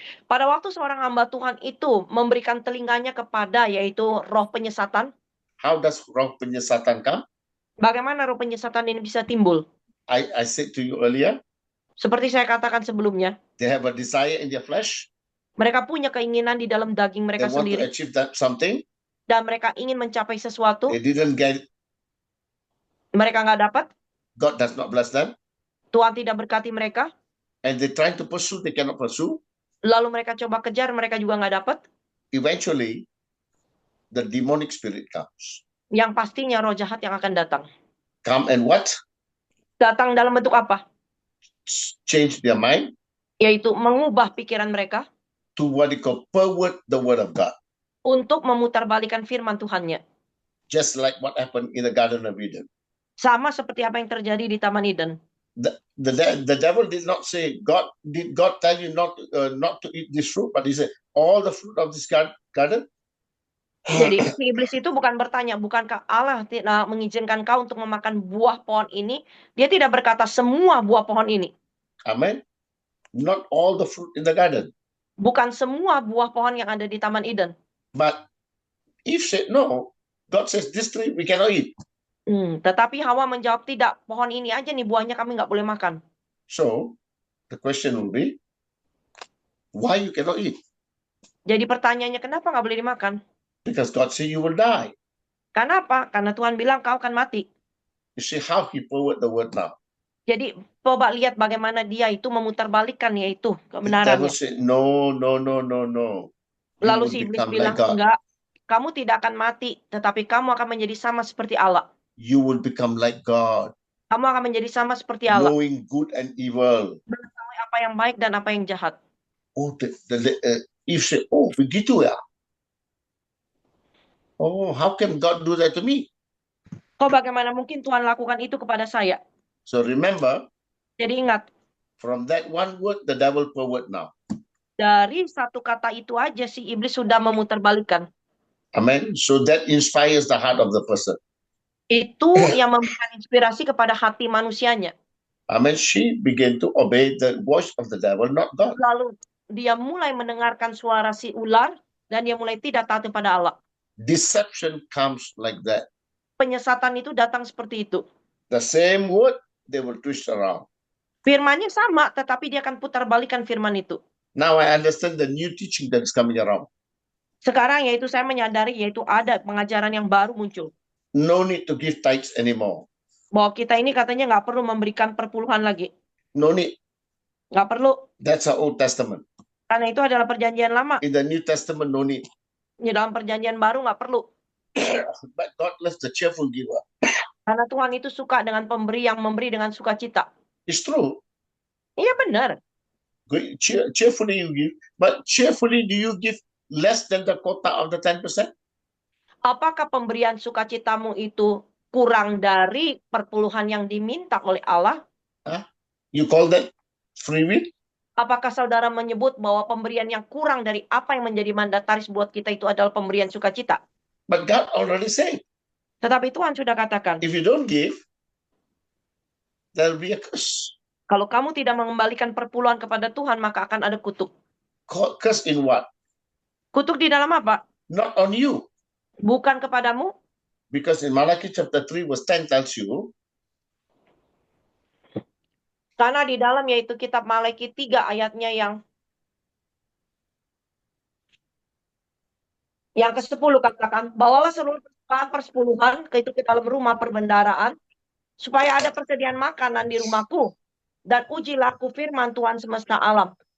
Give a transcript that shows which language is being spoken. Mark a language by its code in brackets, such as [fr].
[id] pada waktu seorang hamba Tuhan itu memberikan telinganya kepada yaitu roh penyesatan, [en] How does roh penyesatan come? [id] bagaimana roh penyesatan ini bisa timbul? [en] I said to you earlier, [id] Seperti saya katakan sebelumnya, [en] they have a desire in their flesh. [id] mereka punya keinginan di dalam daging [en] They [id] mereka [en] want to [id] sendiri [en] achieve that something. [id] dan mereka ingin mencapai sesuatu, [en] They didn't get it. [id] mereka nggak dapat, [en] God does not bless them. [id] Tuhan tidak berkati mereka, [en] And they're trying to pursue, they cannot pursue. [id] lalu mereka coba kejar, mereka juga nggak dapat. [en] Eventually, the demonic spirit comes. [id] Yang pastinya roh jahat yang akan datang. [en] Come and what? [id] Datang dalam bentuk apa? [en] Change their mind [id] Yaitu mengubah pikiran mereka [en] to what they call pervert the word of God. [id] untuk memutarbalikan firman Tuhannya. [en] Just like what happened in the Garden of Eden. [id] Sama seperti apa yang terjadi di Taman Eden. [en] The devil did not say, did God tell you not to eat this fruit? But he said, all the fruit of this garden. [id] Jadi si iblis itu bukan bertanya, bukankah Allah tidak mengizinkan kau untuk memakan buah pohon ini? Dia tidak berkata semua buah pohon ini. [en] Amen. Not all the fruit in the garden. [id] Bukan semua buah pohon yang ada di Taman Eden. [en] But Eve said, no. God says, this tree we cannot eat. [id] Tetapi Hawa menjawab, tidak, pohon ini aja nih buahnya kami nggak boleh makan. [en] So, the question will be, why you cannot eat? [id] Jadi pertanyaannya, kenapa nggak boleh dimakan? [en] Because God said you will die. [id] Karena apa? Karena Tuhan bilang kau akan mati. [en] You see how he forward the word now. [id] Jadi coba lihat bagaimana dia itu memutarbalikkan yaitu [en] The devil said, no. You [id] Lalu [en] will [id] si iblis [en] become [id] bilang, [en] like God. [id] enggak, kamu tidak akan mati, tetapi kamu akan menjadi sama seperti Allah. [en] You will become like God. [id] Kamu akan menjadi sama seperti Allah, [en] knowing good and evil. [id] mengetahui apa yang baik dan apa yang jahat. [en] Oh, Eve said, oh, [id] begitu ya? [en] Oh, how can God do that to me? [id] Kok bagaimana mungkin Tuhan lakukan itu kepada saya? [en] So remember, [id] Jadi ingat, [en] from that one word, the devil pervert now. [id] dari satu kata itu aja si iblis sudah memutarbalikkan. [en] Amen. So that inspires the heart of the person. [id] Itu yang memberikan inspirasi kepada hati manusianya. [en] Amen. She began to obey the voice of the devil, not God. [id] Lalu dia mulai mendengarkan suara si ular dan dia mulai tidak taat kepada Allah. [en] Deception comes like that. [id] Penyesatan itu datang seperti itu. [en] The same word, they will twist around. [id] Firmannya sama, tetapi dia akan putar balikan firman itu. [en] Now I understand the new teaching that is coming around. [id] Sekarang yaitu saya menyadari yaitu ada pengajaran yang baru muncul. [en] No need to give tithes anymore. [id] Bahwa kita ini katanya nggak perlu memberikan perpuluhan lagi. [en] No need. [id] Nggak perlu. [en] That's our Old Testament. [id] Karena itu adalah perjanjian lama. [en] In the New Testament, no need. [id] Di dalam perjanjian baru nggak perlu. [en] But God loves the cheerful giver. [id] Karena Tuhan itu suka dengan pemberi yang memberi dengan sukacita. [en] It's true. [id] Iya benar. [en] Cheerfully you give, but cheerfully do you give less than the quota of the 10%? [id] Apakah pemberian sukacitamu itu kurang dari perpuluhan yang diminta oleh Allah? [en] You call that free will? [id] Apakah saudara menyebut bahwa pemberian yang kurang dari apa yang menjadi mandataris buat kita itu adalah pemberian sukacita? [en] But God already said, [id] Tetapi Tuhan sudah katakan, [en] if you don't give, there will be a curse. [id] kalau kamu tidak mengembalikan perpuluhan kepada Tuhan, maka akan ada kutuk. [en] Curse in what? [id] Kutuk di dalam apa? [en] Not on you. [id] Bukan kepadamu, [en] Because in Malachi chapter 3 verse 10 tells you, [id] karena di dalam yaitu kitab Malaki 3 ayatnya yang ke-10 katakan, bawalah seluruh persembahan persepuluhan itu ke dalam rumah perbendaharaan, supaya ada persediaan makanan di rumahku, dan ujilah aku firman Tuhan semesta alam.